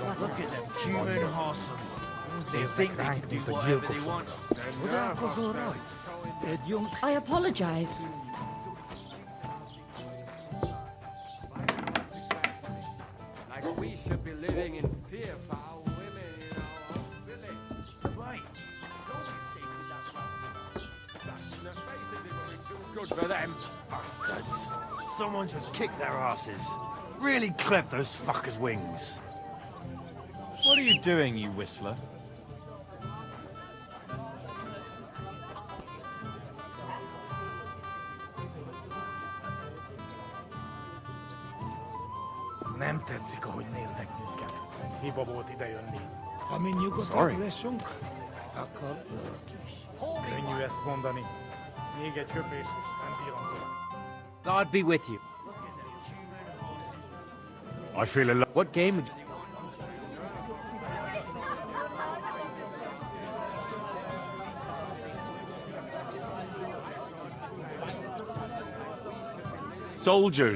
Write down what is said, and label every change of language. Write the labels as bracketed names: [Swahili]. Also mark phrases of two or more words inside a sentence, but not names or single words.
[English] Look [Hungarian] tovább. [English] at them human horses. They [Hungarian] Néznek [English] think they [Hungarian] ránk, [English] can [Hungarian] mint [English] do [Hungarian] a [English] whatever they [Hungarian] gyilkosokra. [English] want. [Hungarian] Csodálkozol rajta? [English] I apologize. Like we should be living in fear for our women in our own village. Right. The faces in will be too good for them. Bastards. Someone should kick their asses. Really clip those fuckers' wings. What are you doing, you whistler? [Hungarian] Nem tetszik, ahogy néznek minket. Hiba volt idejönni. Amin nyugodtan leszünk, akkor könnyű ezt mondani. Még egy köpés, és nem bírom tovább. [English] God be with you. I feel alive. What game? Soldiers.